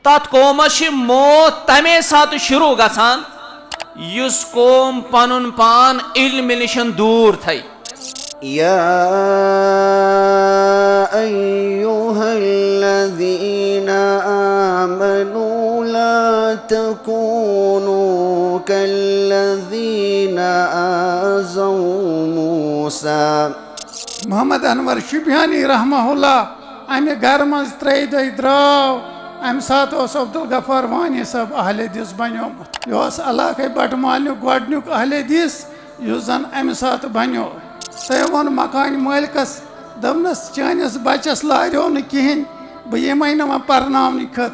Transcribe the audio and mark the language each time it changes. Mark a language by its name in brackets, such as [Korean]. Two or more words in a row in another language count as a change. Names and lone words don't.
[Kashmiri] तथ कौमस मौत तमे सात शुरू गसान युस कौम पनुन पान इल्म निशन दूर थई। [Arabic] يا أيها الذين آمنوا لا تكونوا كالذين آذوا موسى. [Kashmiri] मोहम्मद अनवर शुबियानी रहमहुल्लाह अमे घर मज त्रे दह द्राव अमे सात अब्दुल गफ्फार वानी सब अहल हदीस बनोमुत। यह इलाक़ बटमाल गोडनुक अहल हदीस युस जन अमे सात बनो। तय वोन मकान मालिकस दपनस चानिस बचस लारो न कहें बह यमे न वह पर्नावन खतर।